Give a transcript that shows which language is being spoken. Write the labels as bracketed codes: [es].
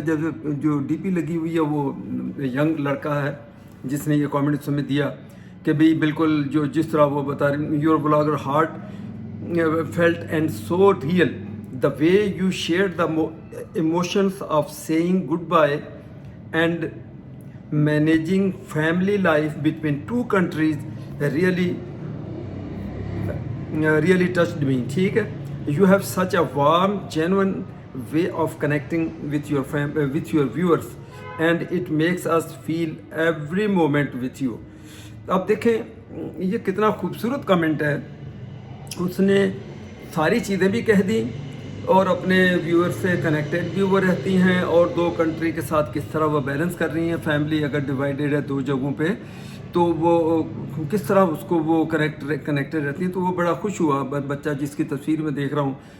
[hi] जब जो डीपी लगी हुई है वो यंग लड़का है जिसने ये कमेंट उसमें दिया कि भाई बिल्कुल जो जिस तरह वो बता रहे, [en] Your blogger heart felt and so real the way you share the emotions of saying goodbye and managing family life between two countries really touched me. [hi] ठीक है, [en] you have such a warm, genuine way of connecting with your with your viewers and it makes us feel every moment with you. [hi] अब देखें ये कितना खूबसूरत comment है। उसने सारी चीज़ें भी कह दी और अपने व्यूअर से कनेक्टेड भी वो रहती हैं, और दो कंट्री के साथ किस तरह वो बैलेंस कर रही हैं। फैमिली अगर डिवाइडेड है दो जगहों पे तो वो किस तरह उसको वो कनेक्टेड रहती हैं। तो वो बड़ा खुश हुआ बच्चा, जिसकी तस्वीर में देख रहा हूँ।